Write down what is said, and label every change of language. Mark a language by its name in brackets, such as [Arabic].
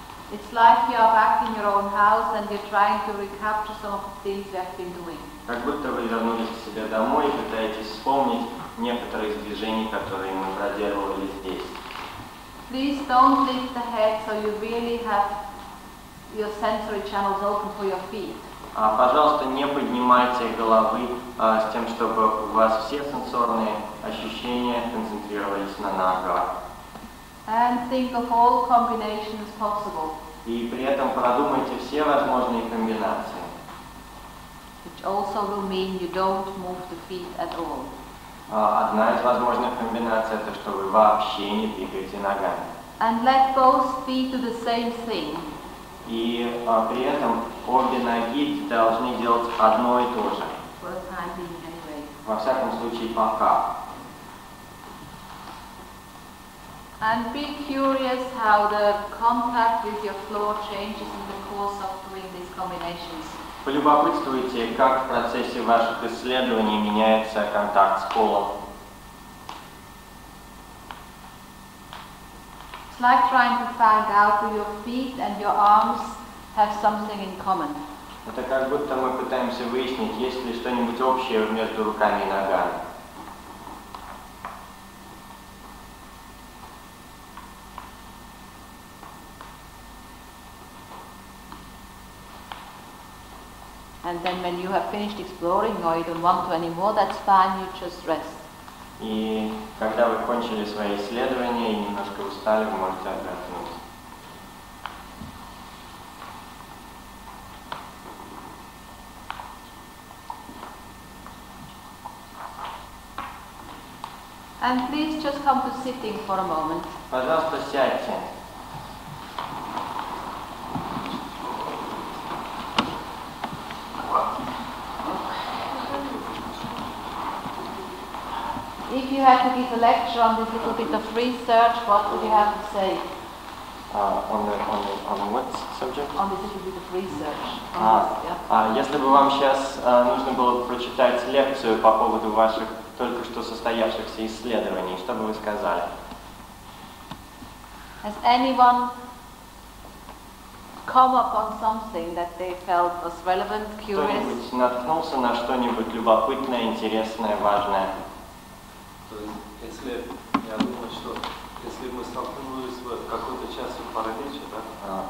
[English] It's like you are back in your own house and you're trying to recapture some of the things you have been doing. [Russian] Как будто вы вернулись к себе домой и пытаетесь вспомнить некоторые из движений, которые мы проделывали здесь. [English] Please don't lift the head so you really have your sensory channels open for your feet. [Russian] Пожалуйста, не поднимайте головы с тем, чтобы у вас все сенсорные ощущения концентрировались на ногах. [English] And think of all combinations possible. [Russian] И при этом продумайте все возможные комбинации. [English] Which also will mean you don't move the feet at all. [Russian] Одна из возможных комбинаций это что вы вообще не двигаете ногами. [English] And let both feet do the same thing. [Russian] И при этом обе ноги должны делать одно и то же. [English] For the time being anyway. [Russian] Во всяком случае, пока. [English] And be curious how the contact with your floor changes in the course of doing these combinations. [Russian] Полюбопытствуйте, как в процессе ваших исследований меняется контакт с полом. [English] It's like trying to find out if your feet and your arms have something in common. [Russian] Это как будто мы пытаемся выяснить, есть ли что-нибудь общее между руками и ногами. [English] And then when you have finished exploring or you don't want to anymore, that's fine, you just rest. [Russian] И когда вы кончили свои исследования и немножко устали, вы можете отдохнуть. [English] And please just come to sitting for a moment. [Russian] Пожалуйста, сядьте. [English] If you had to give a lecture on this little bit of research, what would you have to say? On what subject? On this little bit of research. [Russian] Если бы вам сейчас нужно было прочитать лекцию по поводу ваших только что состоявшихся исследований, что бы вы сказали? [English] Has anyone come upon something that they felt was relevant, curious? [Russian] Кто-нибудь наткнулся на что-нибудь любопытное, интересное, важное? То есть, если, я думаю, что если мы столкнулись в какой-то части паралича, да?